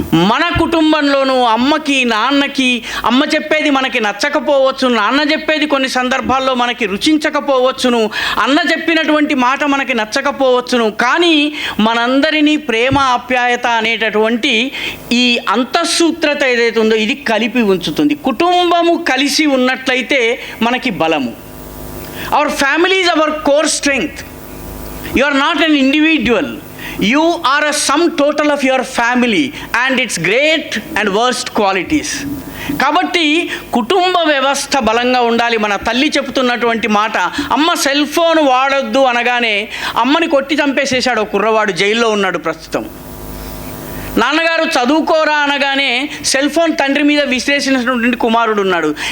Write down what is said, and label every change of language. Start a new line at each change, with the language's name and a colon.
Telugu: మన కుటుంబంలోనూ అమ్మకి, నాన్నకి, అమ్మ చెప్పేది మనకి నచ్చకపోవచ్చు, నాన్న చెప్పేది కొన్ని సందర్భాల్లో మనకి రుచించకపోవచ్చును, అన్న చెప్పినటువంటి మాట మనకి నచ్చకపోవచ్చును, కానీ మనందరినీ ప్రేమ, ఆప్యాయత అనేటటువంటి ఈ అంతఃసూత్రత ఏదైతే ఉందో ఇది కలిపి ఉంచుతుంది. కుటుంబము కలిసి ఉన్నట్లయితే మనకి బలము.
English: Our family is our core strength. You are not an individual. You are a sum total of your family and its great and worst qualities.
Telugu: కాబట్టి కుటుంబ వ్యవస్థ బలంగా ఉండాలి. మన తల్లి చెప్తున్నటువంటి మాట, అమ్మ సెల్ ఫోన్ వాడొద్దు అనగానే అమ్మని కొట్టి చంపేసేశాడు ఒక కుర్రవాడు, జైల్లో ఉన్నాడు ప్రస్తుతం. నాన్నగారు చదువుకోరా అనగానే సెల్ ఫోన్ తండ్రి మీద విశ్లేషించినటువంటి కుమారుడు ఉన్నాడు.